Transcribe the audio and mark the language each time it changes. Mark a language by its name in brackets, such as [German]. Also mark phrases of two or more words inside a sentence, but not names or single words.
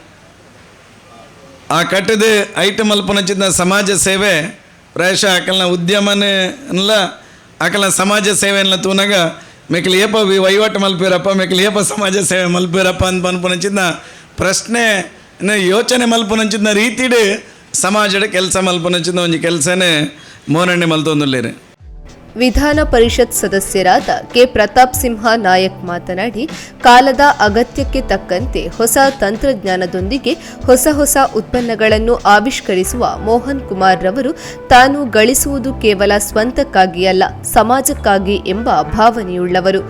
[Tulu] ಆ ಕಟ್ಟದೆ ಐಟಮ್ ಮಲ್ಪುನಂಚಿತ್ನ ಸಮಾಜ ಸೇವೆ ಪ್ರಾಯಶಃ ಆಕಲ್ನ ಉದ್ಯಮನೆಲ್ಲ ಆಕಲ್ನ ಸಮಾಜ ಸೇವೆಯನ್ನ ತೂನಾಗ ಮೇಕಲ್ ಏಪ ವಹಿವಾಟು ಮಲ್ಪಿರಪ್ಪ ಮೇಕಲ್ ಏಪ ಸಮಾಜ ಸೇವೆ ಮಲ್ಪಿರಪ್ಪ ಅಂತ ಬಂದ್ಪುನಂಚಿದ್ನ ಪ್ರಶ್ನೆ ಯೋಚನೆ ಮಲ್ಪುನಂಚಿದ್ನ ರೀತಿಡು ಸಮಾಜದ ಕೆಲಸ ಮಲ್ಪುನಂಚಿದ್ನ ಒಂಜಿ ಕೆಲಸನೇ ಮೋನಣ್ಣೆ ಮಲ್ತೊಂದುಲ್ಲೇರಿ. [Kannada] ವಿಧಾನ ಪರಿಷತ್ ಸದಸ್ಯರಾದ ಕೆ ಪ್ರತಾಪ್ ಸಿಂಹ ನಾಯಕ್ ಮಾತನಾಡಿ, ಕಾಲದ ಅಗತ್ಯಕ್ಕೆ ತಕ್ಕಂತೆ ಹೊಸ ತಂತ್ರಜ್ಞಾನದೊಂದಿಗೆ ಹೊಸ ಉತ್ಪನ್ನಗಳನ್ನು ಆವಿಷ್ಕರಿಸುವ ಮೋಹನ್ ಕುಮಾರ್ ರವರು ತಾನು ಗಳಿಸುವುದು ಕೇವಲ ಸ್ವಂತಕ್ಕಾಗಿ ಅಲ್ಲ, ಸಮಾಜಕ್ಕಾಗಿ ಎಂಬ ಭಾವನೆಯುಳ್ಳವರು.